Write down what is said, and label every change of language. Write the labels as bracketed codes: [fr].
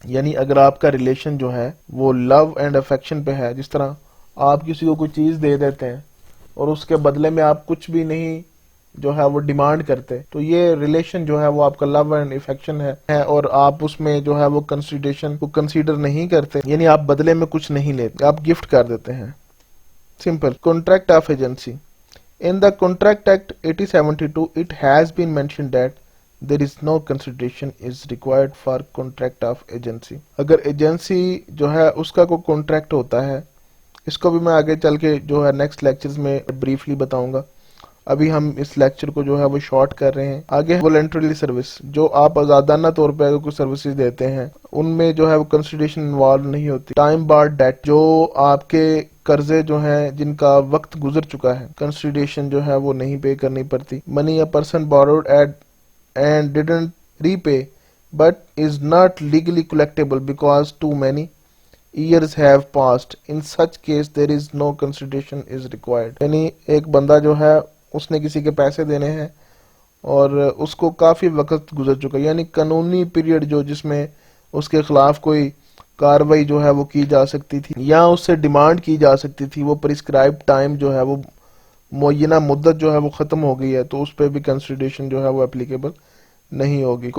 [ur] یعنی اگر آپ کا ریلیشن جو ہے وہ لو اینڈ افیکشن پہ ہے، جس طرح آپ کسی کو کوئی چیز دے دیتے ہیں اور اس کے بدلے میں آپ کچھ بھی نہیں جو ہے وہ ڈیمانڈ کرتے، تو یہ ریلیشن جو ہے وہ آپ کا لو اینڈ افیکشن ہے اور آپ اس میں جو ہے وہ کنسیڈریشن کو کنسیڈر نہیں کرتے، یعنی آپ بدلے میں کچھ نہیں لیتے، آپ گفٹ کر دیتے ہیں. Simple. Contract of agency. [en] In the Contract Act 1872 it has been mentioned that there is no consideration is required for contract of agency. [ur] اگر ایجنسی جو ہے اس کا کوئی کانٹریکٹ ہوتا ہے، اس کو بھی میں آگے چل کے جو ہے نیکسٹ لیکچرز میں بریفلی بتاؤں گا. ابھی ہم اس لیکچر کو جو ہے وہ شارٹ کر رہے ہیں. آگے والنٹری سروس، جو آپ آزادانہ طور پہ اگر کوئی سروسز دیتے ہیں ان میں جو ہے وہ کنسیڈریشن انوالو نہیں ہوتی. ٹائم بارڈ ڈیٹ، جو آپ کے قرضے جو ہیں جن کا وقت گزر چکا ہے، کنسیڈریشن جو ہے وہ نہیں پے کرنی پڑتی. [en] Money a person borrowed it and didn't repay but is not legally collectible because too many years have passed. In such case there is no consideration is required. [ur] یعنی ایک بندہ جو ہے اس نے کسی کے پیسے دینے ہیں اور اس کو کافی وقت گزر چکا، یعنی قانونی پیریڈ جو جس میں اس کے خلاف کوئی کاروائی جو ہے وہ کی جا سکتی تھی یا اس سے ڈیمانڈ کی جا سکتی تھی، وہ پرسکرائب ٹائم جو ہے وہ معینہ مدت جو ہے وہ ختم ہو گئی ہے، تو اس پہ بھی کنسیڈریشن جو ہے وہ اپلیکیبل نہیں ہوگی.